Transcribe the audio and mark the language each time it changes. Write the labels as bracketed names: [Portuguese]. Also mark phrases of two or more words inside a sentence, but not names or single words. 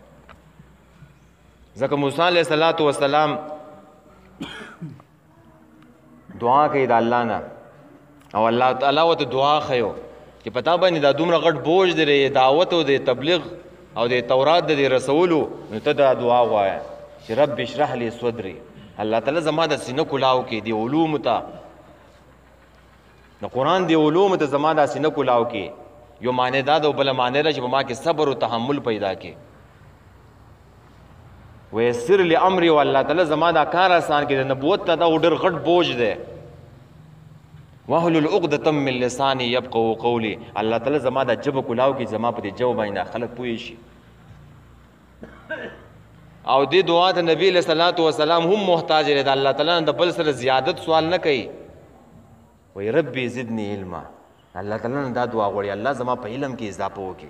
[Pashto] ځکه موسی [Arabic] علیه صلات وسلام [Pashto] دعا کوي د الله نه او الله تعالی ورته دعا ښیو چې په تا باندې دا دومره غټ بوج دی د دعوت او د تبلیغ او د تورات د رسولو نو ته دا دعا ووایه چې [Arabic] رب اشرح لي صدري [Pashto] الله تعالی زما د سینه کلاو کې د علومو ته د قرآن دی علومو ته زما دا سینه کلاو کې یو معنی دا ده او بله معنی ده چې په ما کې صبر او تحمل پیدا کې [Arabic] ویسر لی امری [Pashto] و الله تعالی زما دا کار آسان کې د نبوت ته دا ډېر غټ بوج دی [Arabic] واحلل عقدة من لساني يفقهوا قولي. [Pashto] الله تعالی زما د جبه کلاو کې زما په دې جواب باندې خلک پوه شي. او دې دعا ته نبی [Arabic] صلی الله علیه وسلم [Pashto] هم محتاج دی. الله تعالی د بل سره زیادت سوال نه کوي. [Arabic] وای ربي زدنی علما. [Pashto] الله تعالی دا دعا غواړي الله زما په علم کې اضافه وکړي.